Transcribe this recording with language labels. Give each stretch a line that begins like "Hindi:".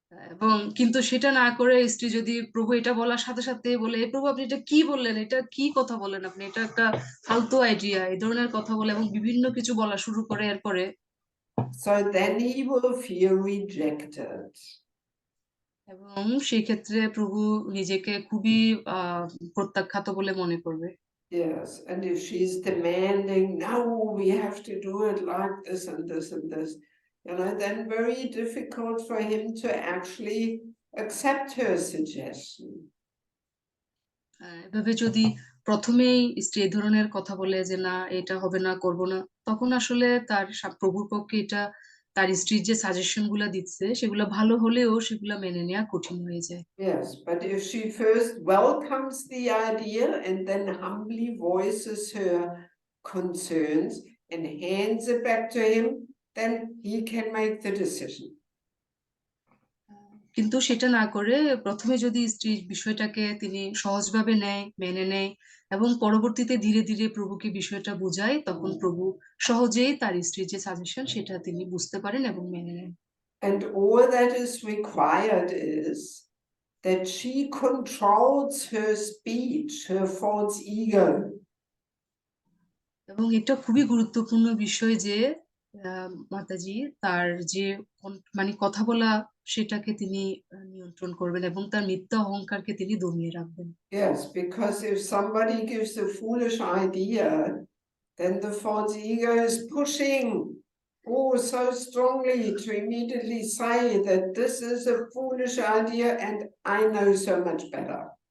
Bangla: এবং কিন্তু সেটা না করে স্ত্রী যদি প্রভু এটা বলার সাথে সাথে বলে প্রভু আপনি এটা কি বললেন, এটা কি কথা বলেন আপনি, এটা একটা ফালতু আইডিয়া, এই ধরনের কথা বলে এবং বিভিন্ন কিছু বলা শুরু করে এরপরে,
English: So then he will feel rejected.
Bangla: এবং সেই ক্ষেত্রে প্রভু নিজেকে খুবই প্রত্যাখ্যাত বলে মনে করবে।
English: Yes, and if she's demanding, "No, we have to do it like this and this and this," then very difficult for him to actually accept her suggestion.
Bangla: এভাবে যদি প্রথমেই স্ত্রী এই ধরনের কথা বলে যে না এটা হবে না, করব না, তখন আসলে তার প্রভুর পক্ষে এটা তার স্ত্রীর যে সাজেশন গুলা দিচ্ছে সেগুলো ভালো হলেও সেগুলো মেনে নেওয়া কঠিন হয়ে যায়।
English: Yes, but if she first welcomes the idea and then humbly voices her concerns and hands it back to him, then he can make the decision.
Bangla: কিন্তু সেটা না করে প্রথমে যদি স্ত্রীর বিষয়টাকে তিনি সহজভাবে নেয়, মেনে নেয় এবং পরবর্তীতে ধীরে ধীরে প্রভুকে বিষয়টা বোঝায়, তখন প্রভু সহজেই তার স্ত্রীর যে সাজেশন সেটা তিনি বুঝতে পারেন এবং মেনে নেন।
English: And all that is required is that she controls her speech, her false ego.
Bangla: এবং এটা খুবই গুরুত্বপূর্ণ বিষয় যে মাতাজি তার যে মানে কথা বলা সেটাকে তিনি নিয়ন্ত্রণ করবেন এবং তার মিথ্যা অহংকারকে তিনি দমিয়ে রাখবেন।
English: Yes, because if somebody gives a foolish idea, then the false ego is pushing so strongly to immediately say that this is a foolish idea and I know so much better.